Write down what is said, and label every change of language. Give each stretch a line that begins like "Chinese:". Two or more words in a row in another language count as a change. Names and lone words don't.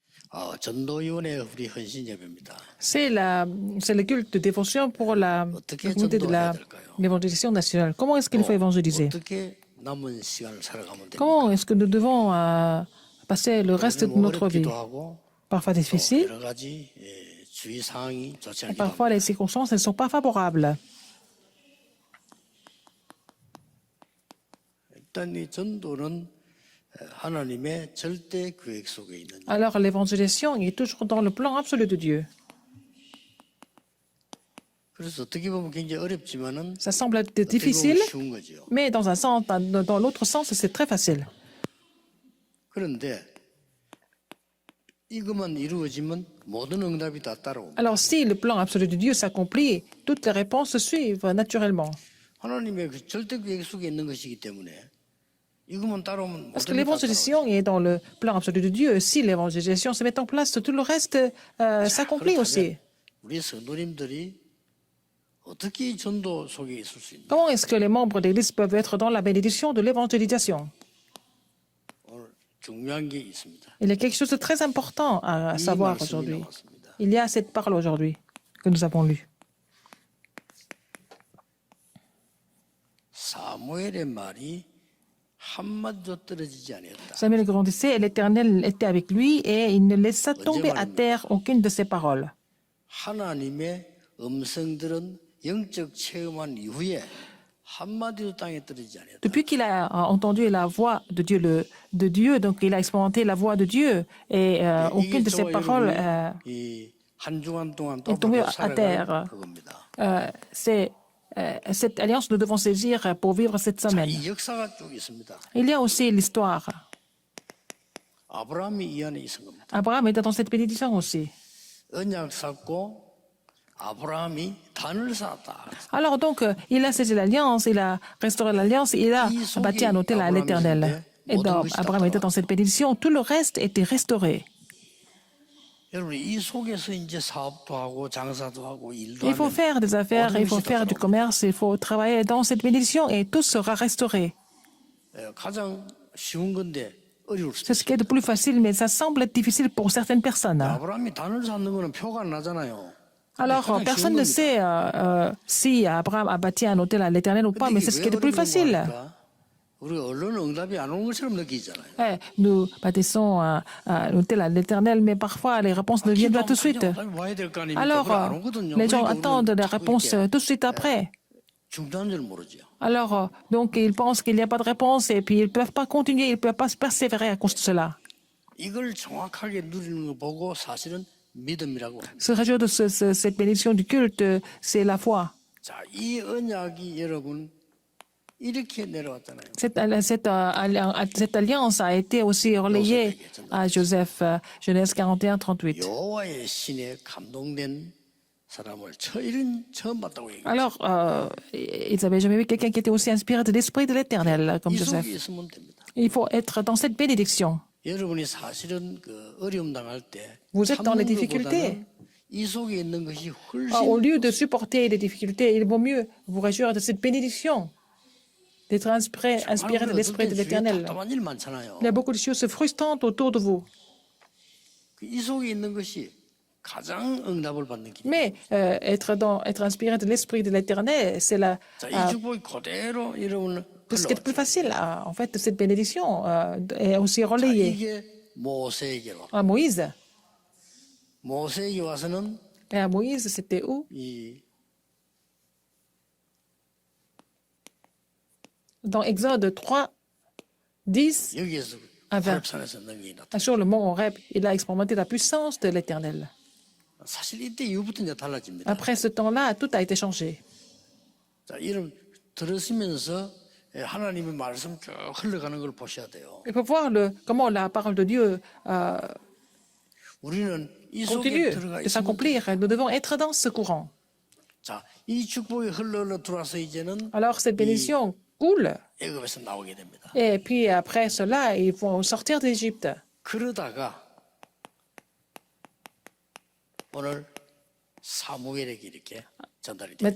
Korean: 전도위원회 우리 헌신 예배입니다.
French: C'est le culte de dévotion pour la
Korean: 어떻게
French: communauté de
Korean: 전도해야 될까요?
French: l'évangélisation nationale. Comment est-ce qu'il faut évangéliser?
Korean: 어떻게 남은 시간을 살아가면 됩니까?
French: Comment est-ce que nous devons passer le reste de notre vie?
Korean: 어렵기도 하고
French: Parfois difficile,
Korean: 여러 가지 주위 상황이 좋지
French: et
Korean: 않기도
French: parfois
Korean: 합니다.
French: les circonstances ne sont pas favorables.
Korean: 일단 이 전도는 하나님의 절대 계획 속에 있는
French: Alors l'évangélisation est toujours dans le plan absolu de Dieu.
Korean: 그래서 어떻게 보면 굉장히 어렵지만은
French: Ça semble être
Korean: 어떻게 보면
French: difficile,
Korean: 쉬운 거죠.
French: mais dans un sens, dans l'autre sens, c'est très facile.
Korean: 그런데 이것만 이루어지면 모든 응답이 다 따라옵니다.
French: Alors si le plan absolu de Dieu s'accomplit, toutes les réponses suivent naturellement.
Korean: 하나님의 그 절대 계획 속에 있는 것이기 때문에 이것만 따라오면
French: Parce que
Korean: 모든 게 다 따라오죠.
French: l'évangélisation est dans le plan absolu de Dieu. Si l'évangélisation se met en place, tout le reste s'accomplit aussi.
Korean: 우리 성도님들이 어떻게 이 전도 속에 있을 수 있나?
French: Comment est-ce que les membres de l'Église peuvent être dans la bénédiction de l'évangélisation?
Korean: 오늘 중요한 게 있습니다.
French: Il y a quelque chose de très important à
Korean: 이
French: savoir
Korean: 말씀이
French: aujourd'hui.
Korean: 나왔습니다.
French: Il y a cette parole aujourd'hui que nous avons lue.
Korean: 사무엘의 말이 한마디도 떨어지지 아니었다.
French: Samuel grandissait et l'Éternel était avec lui et il ne laissa tomber à terre aucune de ses paroles.
Korean: 하나님의 음성들은 영적 체험한 이후에 한마디도 땅에 떨어지지 아니었다.
French: Depuis qu'il a entendu la voix de Dieu, donc il a expérimenté la voix de Dieu et aucune de ses paroles
Korean: 이한 주간 동안
French: est tombée
Korean: 똑바로
French: à terre.
Korean: 살아갈 그겁니다.
French: C'est cette alliance nous devons saisir pour vivre cette semaine.
Korean: 이 역사가 쭉 있습니다.
French: Il y a aussi l'histoire.
Korean: 아브라함이 이 안에 있은 겁니다.
French: Abraham était dans cette bénédiction aussi.
Korean: 언약 쌓고 아브라함이 단을 쌓았다.
French: Alors donc, il a saisi l'alliance, il a restauré l'alliance, il a bâti un hôtel à l'Éternel. Et donc, Abraham était dans cette bénédiction, tout le reste était restauré.
Korean: 여러분 이 속에서 이제 사업도 하고 장사도 하고 일도
French: Il faut
Korean: 하면
French: faire des affaires, il faut faire du commerce, il faut travailler dans cette bénédiction et tout sera restauré.
Korean: 가장 쉬운 건데 어려울 수도
French: C'est ce qui est de plus facile, mais ça semble être difficile pour certaines personnes.
Korean: 아브라함이 단을 쌓는 거는 표가 안 나잖아요.
French: Alors, personne ne sait si Abraham a bâti un hôtel à l'Éternel ou pas, mais c'est ce qui est de plus facile.
Korean: 우리 언론 응답이 안 오는 것처럼 느끼잖아요.
French: Nous bâtissons un hôtel à l'Éternel, mais parfois les réponses ne viennent pas tout de suite.
Korean: 와야 될 거 아닙니까?
French: Alors,
Korean: 그걸 안 오거든요.
French: les gens
Korean: 그러니까
French: attendent
Korean: 우리는
French: des
Korean: 자꾸
French: réponses
Korean: 이렇게
French: tout de suite après.
Korean: 중단한 줄 모르죠.
French: Alors, donc, ils pensent qu'il n'y a pas de réponse et puis ils ne peuvent pas continuer, ils ne peuvent pas persévérer à cause de cela.
Korean: 이걸 정확하게 누리는 거 보고 사실은 믿음이라고 합니다.
French: Se réjouir de cette bénédiction du culte, c'est la foi.
Korean: 자, 이 언약이 여러분 이렇게 내려왔잖아요.
French: Cette alliance a été aussi relayée à Joseph, Genèse 41, 38.
Korean: 여호와의 신에 감동된 사람을 이런 처음 봤다고 얘기해요.
French: Alors, ils n'avaient jamais vu quelqu'un qui était aussi inspiré de l'Esprit de l'Éternel comme
Korean: 이
French: Joseph.
Korean: 속에 있으면 됩니다.
French: Il faut être dans cette bénédiction.
Korean: 여러분이 사실은 그 어려움 당할 때
French: Vous êtes dans les
Korean: 참는
French: difficultés.
Korean: 것보다는 이 속에 있는 것이 훨씬
French: Au lieu de supporter les difficultés, il vaut mieux vous réjouir de cette bénédiction, d'être inspiré de l'Esprit de l'Éternel.
Korean: 답답한 일 많잖아요.
French: Il y a beaucoup de choses frustrantes autour de vous.
Korean: 이 속에 있는 것이 가장 응답을 받는 길.
French: Mais être inspiré de l'Esprit de l'Éternel, c'est
Korean: 자, 이 축복이 그대로 여러분
French: ce qui est le plus facile. En fait, cette bénédiction est aussi
Korean: 자,
French: relayée
Korean: 이게 모세에게로.
French: à Moïse.
Korean: 모세에게 와서는
French: Et à Moïse, c'était où?
Korean: 이
French: Dans Exode 3, 10
Korean: 여기에서 아, 호렙산에서 능력이 나타.
French: sur le mont Horeb, il a expérimenté la puissance de l'Éternel.
Korean: 사실 이때 이후부터 이제 달라집니다.
French: Après ce temps-là, tout a été changé.
Korean: 자, 이런 들으시면서 하나님의 말씀 쭉 흘러가는 걸 보셔야 돼요.
French: Il faut voir comment la parole de Dieu
Korean: 우리는 이 속에
French: continue
Korean: 들어가
French: de
Korean: 있으면
French: s'accomplir. Nous devons être dans ce courant.
Korean: 자, 이 축복이 흘러 들어와서 이제는
French: Alors cette bénédiction coule.
Korean: 애굽에서 나오게 됩니다.
French: Et puis après cela, ils vont sortir d'Égypte.
Korean: 그러다가 오늘 사무엘에게 이렇게 전달이 돼요.